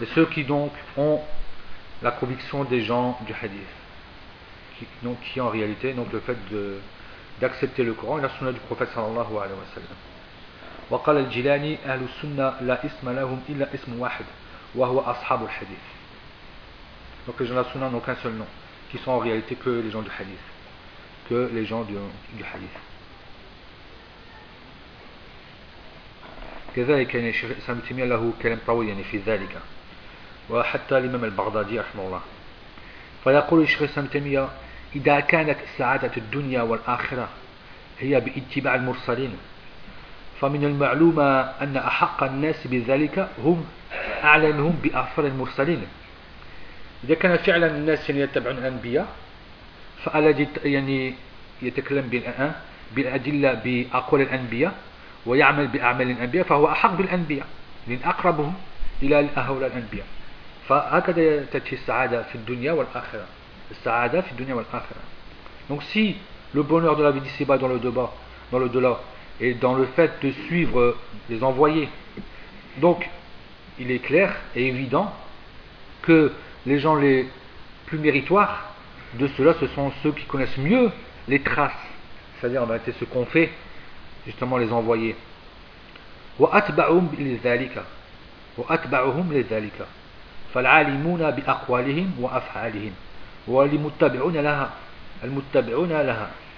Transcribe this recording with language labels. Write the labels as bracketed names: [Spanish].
[French] Et ceux qui donc ont la conviction des gens du hadith, qui en réalité donc le fait d'accepter le Coran et la sunnah du prophète sallallahu alayhi wa sallam. [Arabic] وقال الجيلاني أهل السنة لا اسم لهم إلا اسم واحد وهو أصحاب الحديث. [French] Donc les gens de la Sunna n'ont qu'un seul nom, qui sont en réalité que les gens du Hadith, que les gens du Hadith. [Arabic] كذلك يعني الشيخ الإسلام ابن تيمية له كلام طويل يعني في ذلك وحتى الإمام البغدادي رحمه الله. فيقول الشيخ الإسلام ابن تيمية إذا كانت سعادة الدنيا والآخرة هي باتباع المرسلين فمن المعلوم أن أحق الناس بذلك هم أعلنهم بأثر المرسلين إذا كان فعلا الناس يتبعون الأنبياء فالذي يعني يتكلم بالأدلة بأقوال الأنبياء ويعمل بأعمال الأنبياء فهو أحق بالأنبياء لأن أقربهم إلى أهول الأنبياء فهكذا تأتي السعادة في الدنيا والآخرة السعادة في الدنيا والآخرة [French] donc si le bonheur de la vie d'ici-bas dans le débat dans l'au-delà et dans le fait de suivre les envoyés. Donc, il est clair et évident que les gens plus méritoires de ceux-là, ce sont ceux qui connaissent mieux les traces, c'est-à-dire en réalité ce qu'on fait, justement les envoyer. [Arabic] وَأَتْبَعُهُمْ لِذَلِكَ وَأَتْبَعُهُمْ لِذَلِكَ فَالْعَالِمُونَ بِأَقْوَالِهِمْ وَأَفْعَالِهِمْ وَالْمُتَّبِعُونَ لَهَا الْمُتَّبِعُونَ لَهَا.